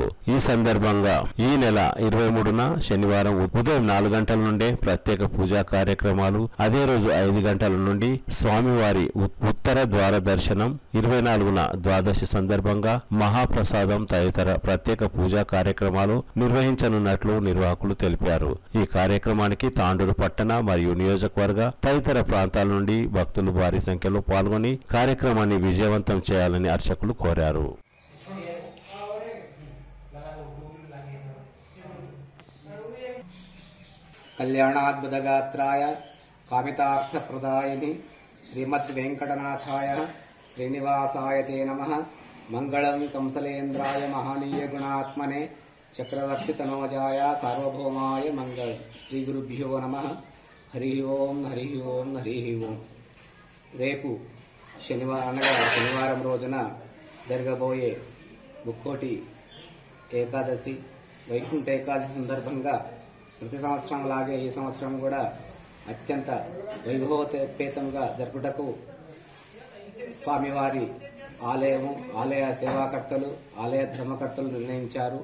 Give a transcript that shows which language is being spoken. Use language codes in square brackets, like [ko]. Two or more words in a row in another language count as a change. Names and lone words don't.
[te] ఈ సందర్భంగా ఈ నెల 23న శనివారం ఉదయం 4 గంటల నుండే ప్రత్యేక పూజా కార్యక్రమాలు, అదే రోజు 5 గంటల నుండి స్వామివారి ఉత్తర ద్వార దర్శనం, 24న ద్వాదశి సందర్భంగా మహాప్రసాదం తదితర ప్రత్యేక పూజా కార్యక్రమాలు నిర్వహించనున్నట్లు నిర్వాహకులు తెలిపారు. ఈ కార్యక్రమానికి తాండూరు పట్టణ మరియు నియోజకవర్గ తదితర ప్రాంతాల నుండి భక్తులు భారీ సంఖ్యలో పాల్గొని కార్యక్రమాన్ని విజయవంతం చేయాలని అర్చకులు కోరారు. [sa] कल्याणाद्भुतगात्राय कामितार्थप्रदायिनि श्रीमद्वेङ्कटनाथाय श्रीनिवासाय ते नमः। मङ्गलं कंसलेन्द्राय महानीयगुणात्मने चक्रवर्तितनोजाय सार्वभौमाय मङ्गल। श्रीगुरुभ्यो नमः। हरिः ओं हरिः ओं हरिः ओं। [te] రేపు శనివారం రోజున జరగబోయే ముక్కోటి ఏకాదశి వైకుంఠ ఏకాదశి సందర్భంగా ప్రతి సంవత్సరం లాగే ఈ సంవత్సరం కూడా అత్యంత వైభవోపేతంగా జరుపుటకు స్వామివారి ఆలయ సేవాకర్తలు, ఆలయ ధర్మకర్తలు నిర్ణయించారు.